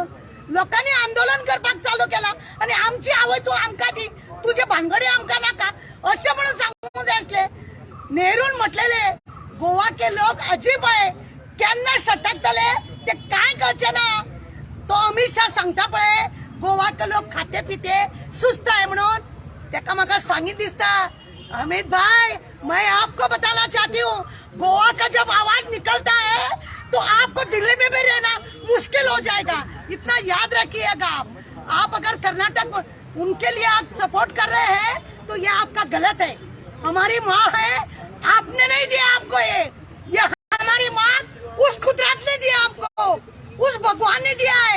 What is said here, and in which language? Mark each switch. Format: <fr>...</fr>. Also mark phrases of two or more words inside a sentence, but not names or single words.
<kok>लोकांनी आंदोलन करपाक चालू केला आणि आमची आवय तू आमकां दी, तुझे भानगडी आमकां नाका अशें म्हणून सांगूंक जाय आसले. नेरून म्हटलेले</kok> <hi>गोवा के लोक अजीब</hi> <kok>आहे, केन्ना सटकतले ते काय करचे ना. तो अमित शाह सांगता पळय</kok> <hi>गोवा के लोक खाते पिते सुस्त</hi> <kok>आहे म्हणून, तेका म्हाका सांगी दिसता.</kok> <hi>अमित भाई, मैं आपको बताना चाहती हूँ, गोवा का जब आवाज निकलता है तो आपको दिल्ली में भी रहना मुश्किल हो जाएगा, इतना याद रखिएगा आप अगर कर्नाटक उनके लिए आप सपोर्ट कर रहे हैं तो ये आपका गलत है. हमारी माँ है, आपने नहीं दिया हमको ये हमारी माँ उस कुदरत ने दिया हमको, उस भगवान ने दिया है.</hi>